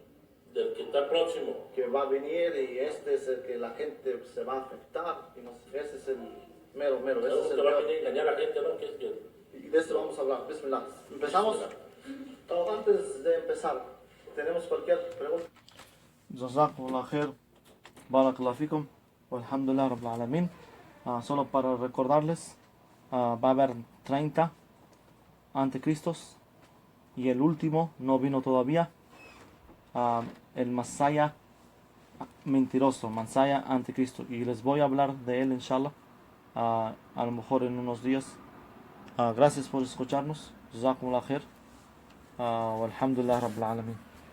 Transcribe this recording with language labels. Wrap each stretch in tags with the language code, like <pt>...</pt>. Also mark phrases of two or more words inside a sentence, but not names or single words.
<es>que está próximo. Que va a venir y este es el que la gente se va a afectar. Y no sé, ese es el mero. Ese es el que va a venir a engañar a la gente, ¿no? Y de esto vamos a hablar. Bismillah. ¿Empezamos? Antes de empezar, ¿tenemos cualquier pregunta?</es> <ar>جزاكم الله خير. بارك الله فيكم. والحمد لله رب العالمين.</ar> <es>Solo para recordarles, va a haber 30 anticristos y el último no vino todavía, el Masaya mentiroso, Masaya anticristo, y les voy a hablar de él inshallah a lo mejor en unos días. Gracias por escucharnos.</es> <ar>جزاكم الله خير. والحمد لله رب العالمين.</ar>